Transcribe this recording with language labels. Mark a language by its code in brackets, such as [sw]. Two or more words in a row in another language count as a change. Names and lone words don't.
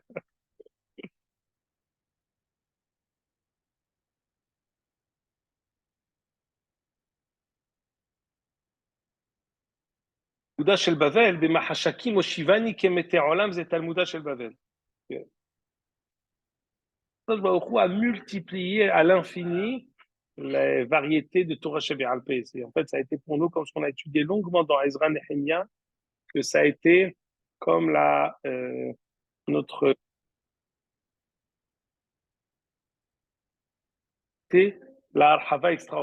[he] תלמודה של בבל, במחשקים הושיבני כמתי עולם, זה תלמודה של בבל. ברוך הוא [fr] a multiplié à l'infini les variétés de [he] תורה שבעל פה. [fr] En fait, ça a été pour nous, comme ce qu'on a étudié longuement dans Ezra Nehemia, que ça a été comme notre la Arhava extraordinaire.